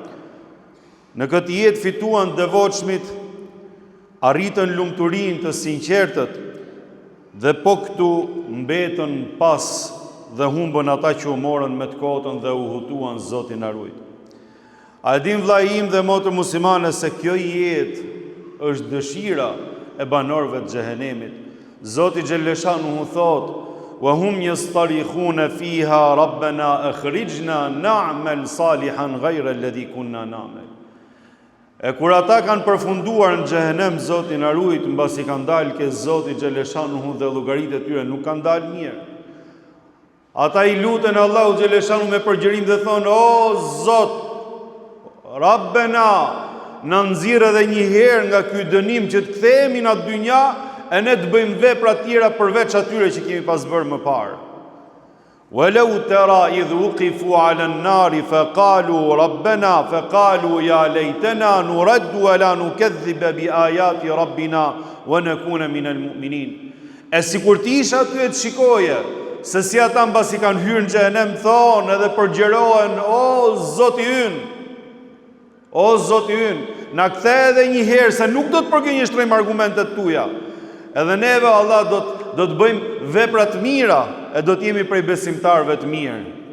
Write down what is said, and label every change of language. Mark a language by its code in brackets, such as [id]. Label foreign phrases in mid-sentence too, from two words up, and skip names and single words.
[sq] Në këtë jetë fituan devotshmit, arritën lumturinë të sinqertët, dhe po këtu mbetën pas dhe humbën ata që u morën me të kotën dhe u hutuan, Zoti na ruaj. A e din vllai im dhe motër muslimane se kjo jetë është dëshira e banorëve të xhehenemit. Zoti xhelleshanu thot: [ar] "وهم يصطرخون فيها ربنا أخرجنا نعمل صالحا غير الذي كنا نعمل." [sq] E kur ata kanë përfunduar në xhehenem, Zoti na ruaj, mbasi kanë dalë ke Zoti xhelleshanu dhe llogaritë e tyre nuk kanë dalë mirë. Ata i luten Allahu xhelleshanu me përgjërim dhe thonë: "O Zot, Rabbena, na nxirr edhe një herë nga ky dënim që të kthehemi në atë dynja e ne të bëjmë vepra tjera përveç atyre që kemi pas bërë më parë." [ar] ولو ترى إذ وقفوا على النار فقالوا ربنا فقالوا يا ليتنا نرد ولا نكذب بآيات ربنا ونكون من المؤمنين. [sq] E sikur ti isha aty e të shikoje se si ata mbasi kanë hyrë në xhehenem thonë edhe përgjerohen: "O Zoti ynë, o Zoti ynë, na kthe edhe një herë se nuk do të përgënjeshtrojmë argumentet tuaja. Edhe neve Allah do të bëjmë vepra të mira e do të jemi prej besimtarëve të mirë."